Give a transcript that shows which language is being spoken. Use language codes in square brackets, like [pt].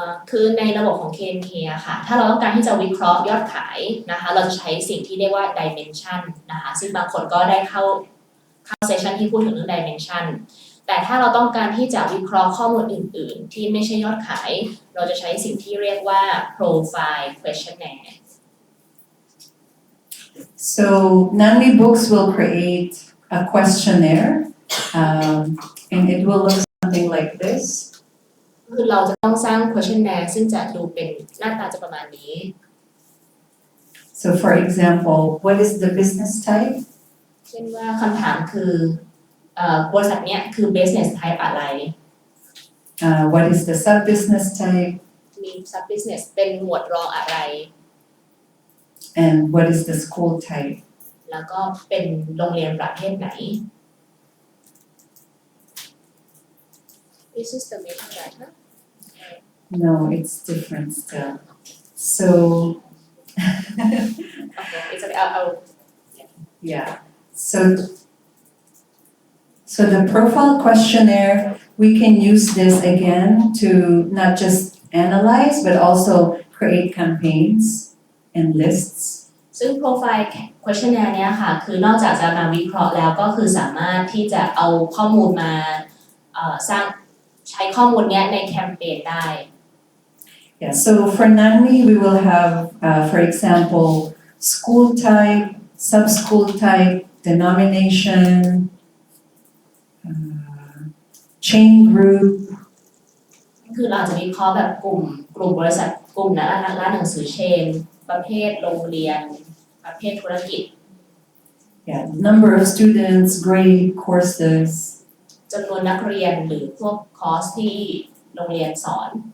[th] คือในระบบของ KNK อะค่ะถ้าเราต้องการที่จะวิเคราะห์ยอดขายนะคะเราจะใช้สิ่งที่เรียกว่า dimension นะคะซึ่งบางคนก็ได้เข้าเซสชันที่พูดถึงเรื่อง dimension แต่ถ้าเราต้องการที่จะวิเคราะห์ข้อมูลอื่นๆที่ไม่ใช่ยอดขายเราจะใช้สิ่งที่เรียกว่า profile questionnaire [en] So NAV Books will create a questionnaire, and it will look something like this. [th] คือเราจะต้องสร้าง questionnaire ซึ่งจะดูเป็นหน้าตาจะประมาณนี้ [en] So for example, what is the business type? [th] เช่นว่าคำถามคือบริษัทเนี้ยคือ business type อะไร [en] What is the sub-business type? [th] มี sub business เป็นหมวดรองอะไร [en] And what is the school type? [th] แล้วก็เป็นโรงเรียนประเภทไหน [en] This is the metadata. No, it's different still. So, Okay, it's okay. I'll yeah. So the profile questionnaire, we can use this again to not just analyze, but also create campaigns and lists. [th] ซึ่ง profile questionnaire เนี้ยค่ะคือนอกจากจะมาวิเคราะห์แล้วก็คือสามารถที่จะเอาข้อมูลมาสร้างใช้ข้อมูลเนี้ยในแคมเปญได้ [en] Yeah, so for NANMI, we will have, for example, school type, sub-school type, denomination, chain group, [th] คือเราจะวิเคราะห์แบบกลุ่มบริษัทกลุ่มร้านหนังสือเชนประเภทโรงเรียนประเภทธุรกิจ [en] yeah, number of students, grade, courses. [th] จำนวนนักเรียนหรือพวกคอร์สที่โรงเรียนสอน